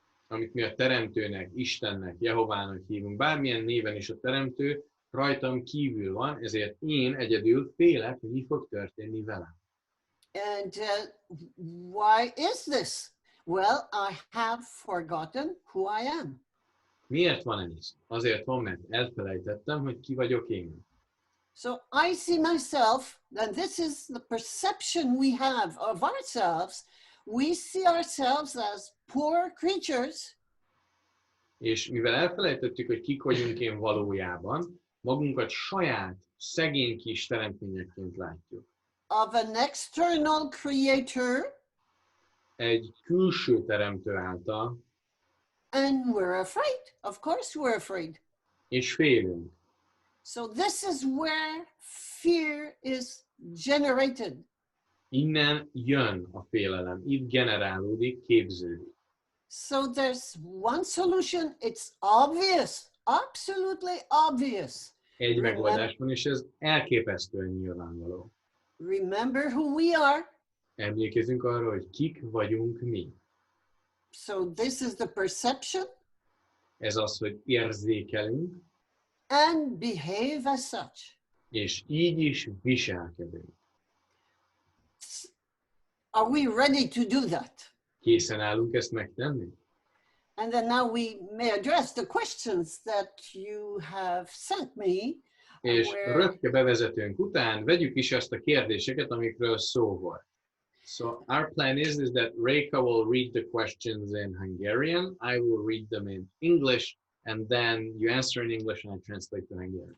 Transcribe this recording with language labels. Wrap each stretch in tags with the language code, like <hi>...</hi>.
<hu>Amit mi a teremtőnek, Istennek, Jehovának hívunk, bármilyen néven is a teremtő, rajtam kívül van, ezért én egyedül félek, hogy mi fog történni velem.</hu> <en>And why is this? Well, I have forgotten who I am.</en> <hu>Miért van ez? Azért van, mert elfelejtettem, hogy ki vagyok én.</hu> <en>So I see myself, and this is the perception we have of ourselves. We see ourselves as poor creatures.</en> <hu>És mivel elfelejtettük, hogy kik vagyunk én valójában, magunkat saját, szegény kis teremtményekként látjuk.</hu> <en>Of an external creator.</en> <hu>Egy külső teremtő által.</hu> <en>And we're afraid. Of course we're afraid.</en> <hu>És félünk.</hu> <en>So this is where fear is generated.</en> <hu>Innen jön a félelem, itt generálódik, képződik.</hu> <en>So there's one solution, it's obvious, absolutely obvious.</en> <hu>Egy megoldás van, és ez elképesztően nyilvánvaló.</hu> <en>Remember who we are.</en> <hu>Emlékezzünk arra, hogy kik vagyunk mi.</hu> <en>So this is the perception.</en> <hu>Ez az, hogy érzékelünk,</hu> <en>and behave as such.</en> <hu>és így is viselkedünk.</hu> <en>Are we ready to do that?</en> <hu>Készen állunk ezt megtenni?</hu> <en>And then now we may address the questions that you have sent me.</en> <hu>És</hu> <en>where-</en> <hu>röpke bevezetőnk után vegyük is azt a kérdéseket, amikről szó volt.</hu> <en>So our plan is that Reika will read the questions in Hungarian, I will read them in English, and then you answer in English and I translate to Hungarian.</en>